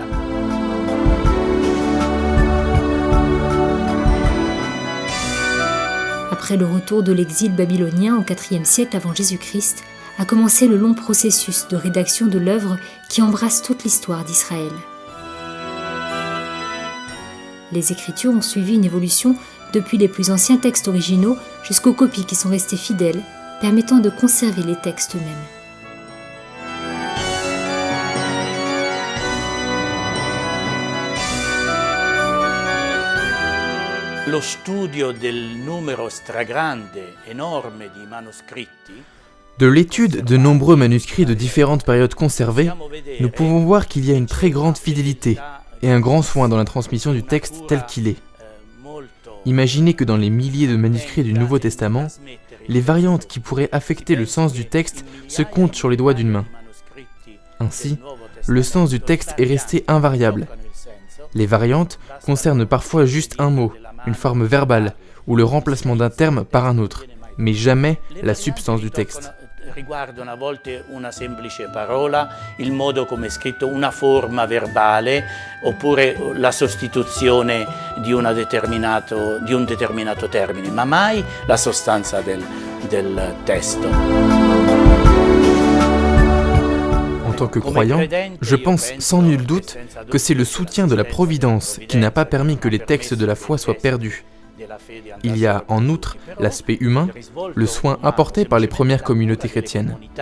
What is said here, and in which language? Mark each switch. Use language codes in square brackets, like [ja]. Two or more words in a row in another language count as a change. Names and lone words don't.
[fr] Après le retour de l'exil babylonien au IVe siècle avant Jésus-Christ, a commencé le long processus de rédaction de l'œuvre qui embrasse toute l'histoire d'Israël. Les Écritures ont suivi une évolution depuis les plus anciens textes originaux jusqu'aux copies qui sont restées fidèles, permettant de conserver les textes eux-mêmes. [it] Lo studio del numero stragrande, enorme di manoscritti. [fr] De l'étude de nombreux manuscrits de différentes périodes conservés, nous pouvons voir qu'il y a une très grande fidélité et un grand soin dans la transmission du texte tel qu'il est. Imaginez que dans les milliers de manuscrits du Nouveau Testament, les variantes qui pourraient affecter le sens du texte se comptent sur les doigts d'une main. Ainsi, le sens du texte est resté invariable. Les variantes concernent parfois juste un mot, une forme verbale ou le remplacement d'un terme par un autre, mais jamais la substance du texte. [it] Riguardano a volte una semplice parola, il modo come è scritto, una forma verbale, oppure la sostituzione di un determinato termine, ma mai la sostanza del testo. [fr] En tant que croyant, je pense sans nul doute que c'est le soutien de la Providence qui n'a pas permis que les textes de la foi soient perdus. Il y a en outre l'aspect humain, le soin apporté par les premières communautés chrétiennes.